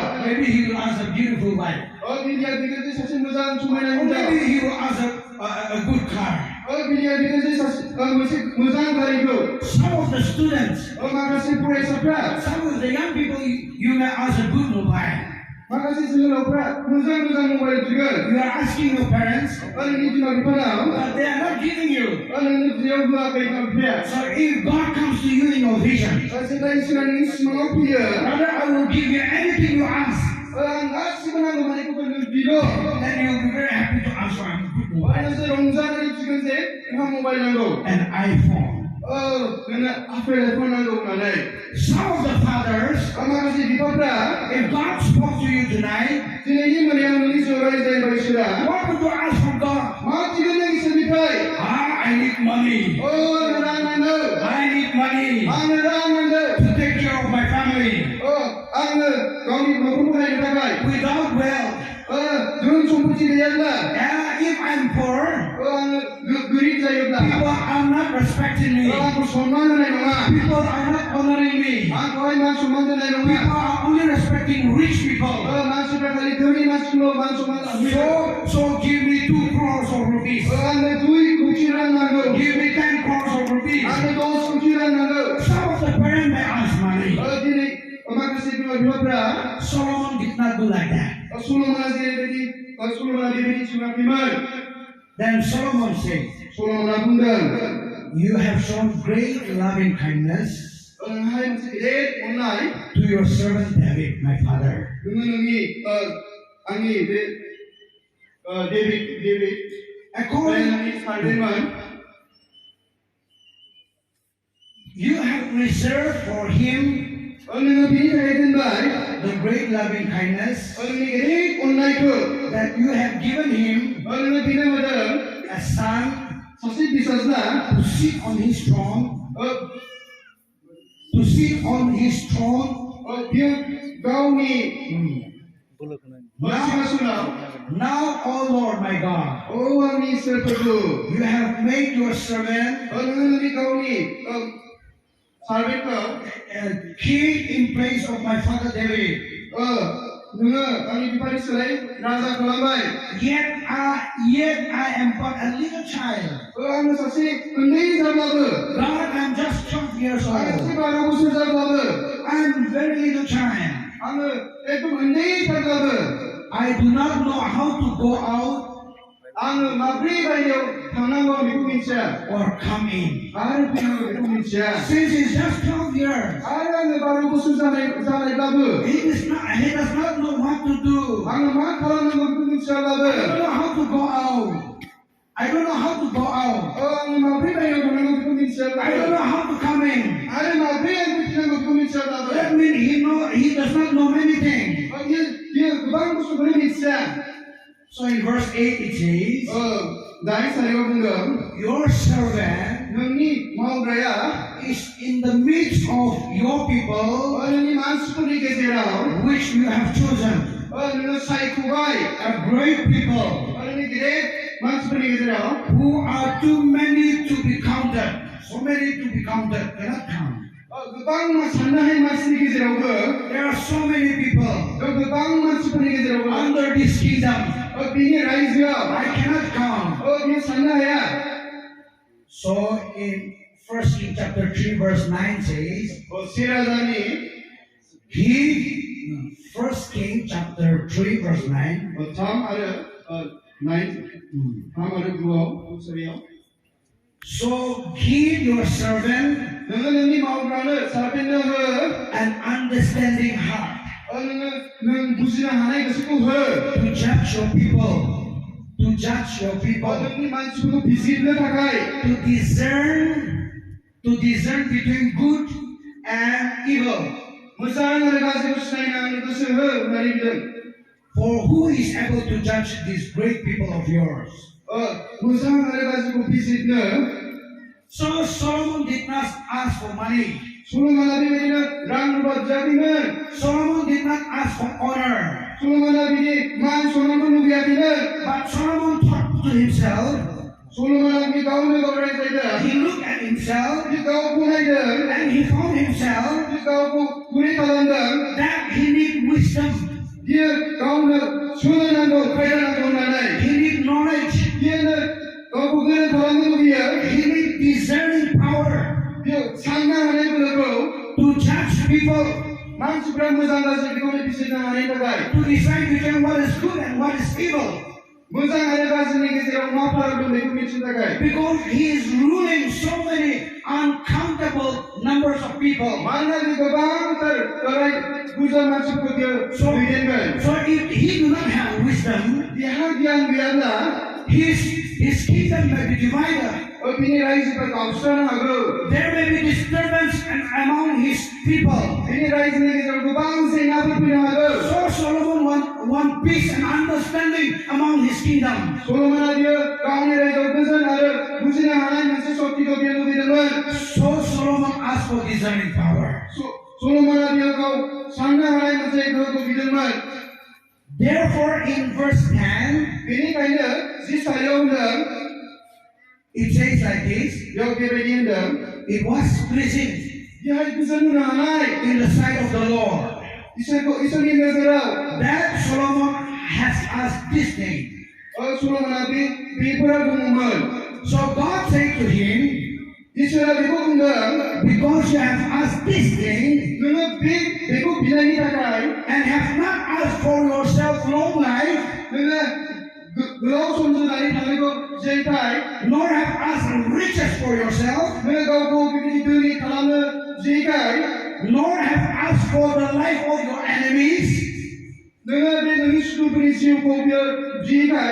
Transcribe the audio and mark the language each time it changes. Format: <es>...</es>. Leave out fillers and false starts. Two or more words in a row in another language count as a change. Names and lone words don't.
<en>Maybe he will ask a beautiful wife.</en> <brx>बिलिया बिगोन जे सासे मोजां समायना</brx> <en>Or</en> <brx>हिनजाव</brx> <en>maybe he will ask a good car.</en> <brx>बिलिया बिगोन जे सासे मोनसे मोजां गारिखौ</brx> <en>Some of the students,</en> <brx>माखासे फरायसाफ्रा</brx> <en>some of the young people, you may ask a good mobile.</en> <brx>माखासे जोहोलावफ्रा मोजां मबाइल बिगोन</brx> <en>You are asking your parents,</en> <brx>नोंनि बिमा बिफानाव</brx> <en>but they are not giving you.</en> <brx>नोंनि बियाव होआखै बिमा बिफाया</brx> <en>So if God comes to you in your vision,</en> <brx>जेब्ला इसोरा नोंनि सिमाङाव फैयो</brx> <en>brother, I will give you anything you ask.</en> <brx>आं गासिबो नांगौ मानिखौ नों बिल'</brx> <en>Then you will be very happy to answer a good mobile.</en> <brx>नोंसोर रंजानानै बिगोन जे नोंहा मबाइल नांगौ</brx> <en>An iPhone.</en> <brx>नोंनो आपेल आइफन नांगौ होननानै</brx> <en>Some of the fathers,</en> <brx>माखासे बिफाफ्रा</brx> <en>if God spoke to you tonight,</en> <brx>दिनैनि मोनायाव नोंनि जिउआव रायज्लायबाय इसोरा</brx> <en>what would you ask from God?</en> <brx>मा बिगोन नों इसोरनिफ्राय</brx> <en>I need money.</en> <brx>आंनो रां नांगौ</brx> <en>I need money</en> <brx>आंनो रां नांगौ</brx> <en>to take care of my family.</en> <brx>आंनो गावनि न'खरखौ नायनो थाखाय</brx> <en>Without wealth,</en> <brx>धोन सम्पति गैयाब्ला</brx> <en>if I'm poor,</en> <brx>आङो गोरिब जायोब्ला</brx> <en>people are not respecting me.</en> <brx>आंखौ सनमान होनाय नङा</brx> <en>People are not honoring me.</en> <brx>आंखौहाय मान सनमान होनाय नङा</brx> <en>People are only respecting rich people.</en> <brx>मानसिफ्रा खालि धोनि मानसिखौल' मान सनमान होयो</brx> <en>So give me 2 crores of rupees.</en> <brx>आंनो 2 कोटि रां नांगौ</brx> <en>Give me 10 crores of rupees.</en> <brx>आंनो 10 कोटि रां नांगौ</brx> <en>Some of the parents may ask money.</en> <brx>दिनै माखासे बिमा बिफाफ्रा</brx> <en>Solomon did not do like that.</en> <brx>सल'मना बेबायदि सोङाखैमोन</brx> <en>Then Solomon said,</en> <brx>सल'मना बुंदों</brx> <en>you have shown great loving kindness</en> <brx>नोंहाय मोनसे गेदेर अननाय</brx> <en>to your servant David, my father.</en> <brx>नोङो नोंनि आंनि बे डेभिड</brx> <en>According,</en> <brx>सारदोंमोन</brx> <en>you have reserved for him</en> <brx>नोङो बिनि थाखाय दोनबाय</brx> <en>the great loving kindness</en> <brx>नोंनि गेदेर अननायखौ</brx> <en>that you have given him</en> <brx>नोङो बिनो होदों</brx> <en>a son</en> <brx>सासे फिसाज्ला</brx> <en>to sit on his throne, to sit on his throne.</en> <brx>बियो गावनि</brx> <en>Now, O Lord my God,</en> <brx>आंनि इसोरफोरखौ</brx> <en>you have made your servant</en> <brx>नोङो नोंनि गावनि सार्भेन्टखौ</brx> <en>king in place of my father David.</en> <brx>नोङो आंनि बिफानि सोलाय राजा खालामबाय</brx> <en>Yet I am but a little child.</en> <brx>आङो सासे उन्दै जाब्लाबो</brx> <en>God, I'm just 12 years</en> <brx>आङो सासे</brx> <en>old.</en> <brx>12 बोसोर जाब्लाबो</brx> <en>I'm very little child.</en> <brx>आङो एकदम उन्दै थारब्लाबो</brx> <en>I do not know how to go out</en> <brx>आङो माब्रै बायहेरायाव थांनांगौ बेखौ मिथिया</brx> <en>or come in.</en> <brx>आरो फैनांगौ बेखौ मिथिया</brx> <en>Since he's just 12 years,</en> <brx>आरो आङो 12 बोसोर जानायब्लाबो</brx> <en>he does not know what to do.</en> <brx>आङो मा खालामनांगौ बेखौ मिथियाब्लाबो</brx> <en>I don't know how to go out. I don't know how to go out.</en> <brx>आङो माब्रै बायहेरायाव थांनांगौ बेखौ</brx> <en>I don't</en> <brx>मिथियाब्लाबो</brx> <en>know how to come in.</en> <brx>आरो माब्रै आं फैनांगौ बेखौ मिथियाब्लाबो</brx> <en>That means he does not know many things.</en> <brx>बियो गोबां बुस्थुखौनो मिथिया</brx> <en>So in verse 8 it says,</en> <brx>दाइन सारियाव बुंदों</brx> <en>your servant</en> <brx>नोंनि मावग्राया</brx> <en>is in the midst of your people</en> <brx>नोंनि मानसिफोरनि गेजेराव</brx> <en>which you have chosen.</en> <brx>नोङो सायख'बाय</brx> <en>A great people</en> <brx>नोंनि गेदेर मानसिफोरनि गेजेराव</brx> <en>who are too many to be counted. So many to be counted, cannot count.</en> <brx>गोबां साननो हायै मानसिनि गेजेरावबो</brx> <en>There are so many people</en> <brx>गोबां मानसिफोरनि गेजेरावबो</brx> <en>under this kingdom.</en> <brx>बिनि रायजोआव</brx> <en>I cannot count.</en> <brx>बियो साननो हाया</brx> <en>So in 1 King chapter 3 verse 9 says,</en> <brx>सेराजानि</brx> <en>he, 1 King chapter 3 verse 9,</en> <brx>3 आरो 9 सरियाव</brx> <en>so give your servant</en> <brx>नोङो नोंनि मावग्रानो सारफिननो हो</brx> <en>an understanding heart</en> <brx>नों बुजिनो हानाय गोसोखौ हो</brx> <en>to judge your people, to judge your people,</en> <brx>नोंनि मानसिफोरखौ बिजिरनो थाखाय</brx> <en>to discern between good and evil.</en> <brx>मोजां आरो गाज्रिखौ सिनायनो आंनो गोसो हो होननानै बुंदों</brx> <en>For who is able to judge these great people of yours?</en> <brx>मोजां आरो गाज्रिखौ बिजिरनो</brx> <en>So Solomon did not ask for money.</en> <brx>सल'माना बेबायदिनो रां रुफा बियाखैमोन</brx> <en>Solomon did not ask for honor.</en> <brx>सल'माना बिदि मान सन्मानखौ लुबैयाखैमोन</brx> <en>But Solomon thought to himself,</en> <brx>सल'माना बे गावनो गाव रायज्लायदों</brx> <en>he looked at himself</en> <brx>बे गावखौ नायदों</brx> <en>and he found himself</en> <brx>बे गावखौ गुरै खालामदों</brx> <en>that he need wisdom,</en> <brx>बियो गावनो सोलोंनांगौ खायदा नांगौ होननानै</brx> <en>he need knowledge,</en> <brx>बियो गावखौ गोरों खालामनो लुबैयो</brx> <en>he need discerning power</en> <brx>बियो साननो हानाय बोलोखौ</brx> <en>to judge people,</en> <brx>मानसिफ्रा मोजां गाज्रिखौ बिजिरनो हानायनि थाखाय</brx> <en>to decide between what is good and what is evil.</en> <brx>मोजां आरो गाज्रिनि गेजेराव मा फाराग दं बेखौ मिथिनो थाखाय</brx> <en>Because he is ruling so many uncountable numbers of people.</en> <brx>मानोना बे गोबांथार अराय बुरजा मानसिफोरखौ बियो दैदेनगोन</brx> <en>So if he do not have wisdom,</en> <brx>बिहा गियान गैयाब्ला</brx> <en>his kingdom may be divided.</en> <brx>बिनि रायजोफ्रा गावस्रानो हागौ</brx> <en>There may be disturbance among his people.</en> <brx>बिनि रायजोनि गेजेराव गोबां जेंनाफोर फैनो हागौ</brx> <en>So Solomon want peace and understanding among his kingdom.</en> <brx>सल'माना बियो गावनि रायजोआव गोजोन आरो बुजिनो हानाय मोनसे शक्तिखौ बियो लुबैदोंमोन</brx> <en>So Solomon asked for discerning power.</en> <brx>सल'माना बियो गाव साननो हानाय मोनसे गोहोखौ बिदोंमोन</brx> <en>Therefore in verse 10,</en> <brx>बेनिखायनो 10 सारियाव होनदों</brx> <en>it says like this,</en> <brx>बेयाव बेबायदि होनदों</brx> <en>it was pleasing</en> <brx>बेहाय गोजोन होनो हानाय</brx> <en>in the sight of the Lord</en> <brx>इसोरनि नोजोराव</brx> <en>that Solomon has asked this thing.</en> <brx>सल'माना बेफोरा दङमोन</brx> <en>So God said to him,</en> <brx>इसोरा बेखौ बुंदों</brx> <en>because you have asked this thing</en> <brx>नोङो बेखौ बिनायनि थाखाय</brx> <en>and have not asked for yourself long life,</en> <brx>नोङो गोलाव सम जोंनानै थानायखौ जेखाय</brx> <en>nor have asked riches for yourself,</en> <brx>नोङो गावखौ बिबायदि धोनि खालामनो जेखाय</brx> <en>nor have asked for the life of your enemies,</en> <brx>नोङो बे नोंनि सुथुरफोरनि जिउखौ बियो जेखाय</brx>